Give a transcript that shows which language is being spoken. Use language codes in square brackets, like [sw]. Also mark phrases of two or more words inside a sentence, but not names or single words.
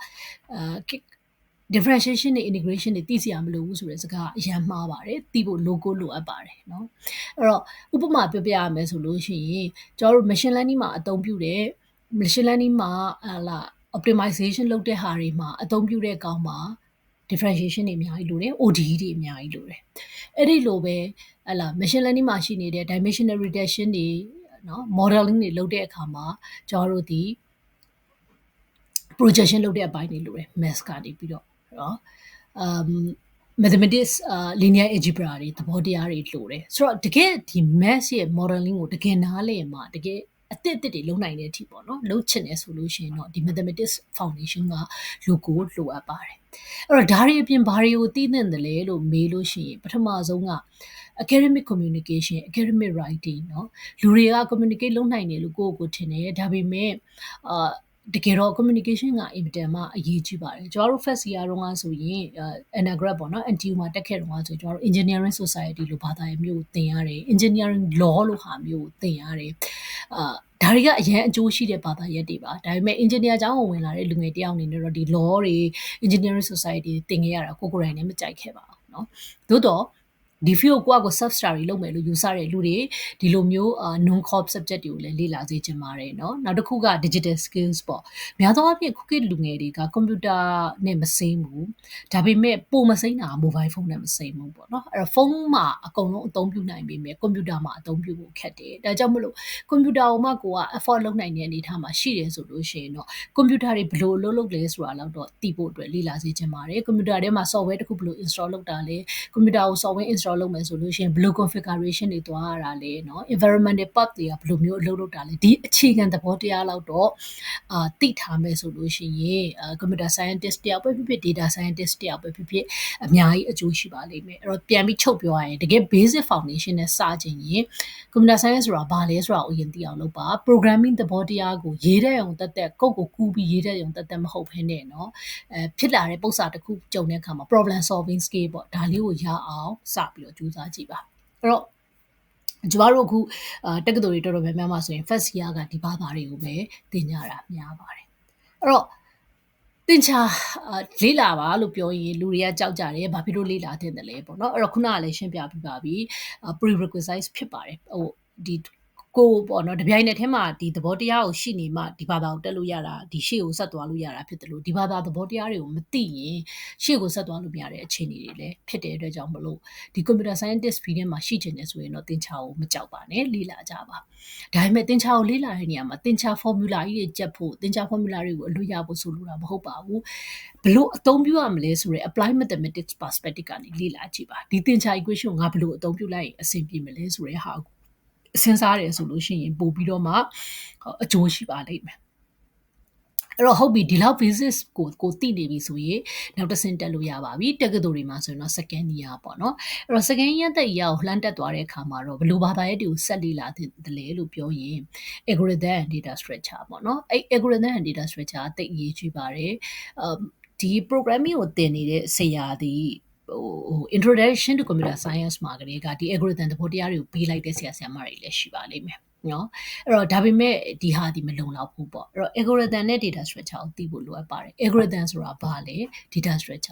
[my] differentiation နဲ့ integration တွေသိစရာမလိုဘူးဆိုတဲ့စကားအရန်မှားပါတယ်သိဖို့ logo လိုအပ်ပါတယ်เนาะအဲ့တော့ဥပမာပြောပြရမယ်ဆိုလို့ရှိရင်ကျွန်တော်တို့ [en] machine learning [my] မှာအသုံးပြုတဲ့ [en] machine learning [my] မှာoptimization လုပ်တဲ့ဟာတွေမှာအသုံးပြုတဲ့ကောင်မှာ differentiation တွေအများကြီးလိုတယ် ODE တွေအများကြီးလိုတယ်အဲ့ဒီလိုပဲဟလာ [en] machine learning [my] မှာရှိနေတဲ့ [en] dimensional reduction [my] တွေနော် modeling တွေလုပ်တဲ့အခါမှာကျွန်တော်တို့ဒီ projection လုပ်တဲ့အပိုင်းတွေလိုတယ် math ကနေပြီးတော့နော် [en] mathematics linear algebra [my] တွေသဘောတရားတွေလိုတယ်ဆိုတော့တကယ်ဒီ math ရဲ့ modeling ကိုတကယ်နားလည်မှာတကယ်အသစ်တွေလုံနိုင်တဲ့အထိပေါ့နော်လုပ်ချင်တယ်ဆိုလို့ရှိရင်တော့ဒီ [en] mathematics foundation [my] ကလိုအပ်ပါတယ်အဲ့တော့ဒါတွေအပြင်ဘာတွေကိုသိသင့်တယ်လဲလို့မေးလို့ရှိရင်ပထမဆုံးက [en] academic communication academic writing [my] เนาะလူတွေက communicate လုပ်နိုင်တယ်လို့ကိုယ့်ကိုထင်တယ်ဒါပေမဲ့တကယ်တော့ communication ကအင်မတန်မှအရေးကြီးပါတယ်ကျွန်တော်တို့ [en] first year [my] တုန်းကဆိုရင် undergrad ပေါ့နော် NTU မှာတက်ခဲ့တုန်းကဆိုကျွန်တော်တို့ [en] engineering society [my] လို့ဘာသာရေးမျိုးကိုသင်ရတယ် [en] engineering law [my] လို့ဟာမျိုးကိုသင်ရတယ်ဒါတွေကအရင်အကျိုးရှိတဲ့ဘာသာရပ်တွေပါဒါပေမဲ့ engineer ကျောင်းကိုဝင်လာတဲ့လူငယ်တယောက်အနေနဲ့တော့ဒီ law တွေ [en] engineering society [my] သင်ခဲ့ရတာကိုယ်တိုင်လည်းမကြိုက်ခဲ့ပါဘူးเนาะသို့တော့ဒီ field ကို [en] self study [my] လုပ်မယ်လို့ယူဆတဲ့လူတွေဒီလိုမျိုး [en] non corp subject [my] တွေကိုလည်းလေ့လာစေချင်ပါတယ်เนาะနောက်တစ်ခုက [en] digital skills [my] ပေါ့များသောအားဖြင့်ခုခေတ်လူငယ်တွေက computer နဲ့မစိမ့်ဘူးဒါပေမဲ့ပိုမစိမ့်တာ [en] mobile phone [my] နဲ့မစိမ့်ဘူးပေါ့เนาะအဲ့တော့ phone မှာအကုန်လုံးအသုံးပြုနိုင်ပေမဲ့ computer မှာအသုံးပြုဖို့ခက်တယ်ဒါကြောင့်မလို့ computer ကိုမှကိုက afford လုပ်နိုင် တဲ့အနေအထားမှာရှိတယ်ဆိုလို့ရှိရင်တော့ computer တွေဘယ်လိုလုပ်လဲဆိုတာတော့သိဖို့အတွက်လေ့လာစေချင်ပါတယ် computer ထဲမှာ software တစ်ခုဘယ်လို install လုပ်တာလဲ computer ကို [en] software install [my] လုပ်မယ်ဆိုလို့ရှိရင်ဘယ်လို configuration တွေသွားရတာလဲเนาะ [en] environmental path [my] တွေကဘယ်လိုမျိုးအလုပ်လုပ်တာလဲဒီအခြေခံသဘောတရားလောက်တော့သိထားမယ်ဆိုလို့ရှိရင် [en] computer scientist [my] တယောက်ပဲဖြစ်ဖြစ် [en] data scientist [my] တယောက်ပဲဖြစ်ဖြစ်အများကြီးအကျိုးရှိပါလိမ့်မယ်အဲ့တော့ပြန်ပြီးချုပ်ပြောရရင်တကယ် [en] basic foundation [my] နဲ့စကြင်ရင် [en] computer science [my] ဆိုတာဘာ လဲဆိုတာကိုအရင်သိအောင်လုပ်ပါ programming သဘောတရားကိုရေးတဲ့အောင်တက်ကိုယ့်ကိုကူးပြီးရေးတဲ့အောင်တက်မဟုတ်ဘဲနဲ့เนาะဖြစ်လာတဲ့ပုံစံတစ်ခုကြုံတဲ့အခါမှာ [en] problem solving skill [my] ပေါ့ဒါလေးကိုရအောင်စပြီးတော့ကြိုးစားကြည့်ပါအဲ့တော့ကျမတို့အခုတက္ကသိုလ်တွေတော်တော်များများမှာဆိုရင် [en] first year [my] ကဒီဘာသာတွေကိုပဲသင်ကြတာများပါတယ်အဲ့တော့သင်ချာလေ့လာပါလို့ပြော ရင်လူတွေကကြောက်ကြတယ်ဘာဖြစ်လို့လေ့လာသင့်တယ်လဲပေါ့နော်အဲ့တော့ခုနကလည်းရှင်းပြပြပါပြီ prerequisite ဖြစ်ပါတယ်ဟိုဒီကိုပေါ့နော်တပြိုင်နက်တည်းမှာဒီသဘောတရားကိုရှိနေမှဒီဘာသာကိုတက်လို့ရတာဒီရှေ့ကိုဆက်သွားလို့ရတာဖြစ်တယ်လို့ဒီဘာသာသဘောတရားတွေကိုမ သိရင်ရှေ့ကိုဆက်သွားလို့မရတဲ့အခြေအနေတွေလည်းဖြစ်တဲ့အတွက်ကြောင့်မလို့ဒီ [en] computer scientist field [my] ထဲမှာရှိချင်တယ်ဆိုရင်တော့သင်ချာကိုမကြောက်ပါနဲ့လေ့လာကြပါဒါပေမဲ့သင်ချာကိုလေ့လာတဲ့နေရာမှာသင်ချာ formula ကြီးတွေကြက်ဖို့သင်ချာ formula တွေကိုအလွတ်ရဖို့ဆိုလိုတာမဟုတ်ပါဘူးဘလို့အသုံးပြုရမလဲဆိုရယ် [en] apply mathematics perspective [my] ကနေလေ့လာကြည့်ပါဒီသင်ချာ equation ကိုငါဘလို့အသုံးပြုလိုက်ရင်အဆင်ပြေမလဲဆိုရယ်ဟာစဉ်းစားတယ်ဆိုလို့ရှိရင်ပို့ပြီးတော့မှအကျိုးရှိပါလိမ့်မယ်အဲ့တော့ဟုတ်ပြီဒီလောက် basis ကိုသိနေပြီဆိုရင်နောက်တစ်ဆင့်တက်လို့ရပါပြီတက္ကသိုလ်တွေမှာဆိုရင်တော့ [en] second year [my] ပေါ့နော်အဲ့တော့ [en] second year [my] တက် year ကိုလှမ်းတက်သွားတဲ့အခါမှာတော့ဘယ်လိုဘာသာရပ်တွေကိုဆက်လေ့လာတယ်လဲလို့ပြောရင် [en] algorithm and data structure [my] ပေါ့နော်အဲ့ [en] algorithm and data structure [my] သိအရေးကြီးပါတယ်ဒီ programming ကိုသင်နေတဲ့ဆရာဒီ [en] introduction to computer science [my] မှာကလေးကဒီ algorithm သဘောတရားတွေကိုပေးလိုက်တဲ့ဆရာမတွေလည်းရှိပါလိမ့်မယ်နော်အဲ့တော့ဒါပေမဲ့ဒီဟာဒီမလုံလောက်ဘူးပေါ့အဲ့တော့ algorithm နဲ့ [en] data structure [my] ကိုသိဖို့လိုအပ်ပါတယ် algorithm ဆိုတာဘာလဲ data structure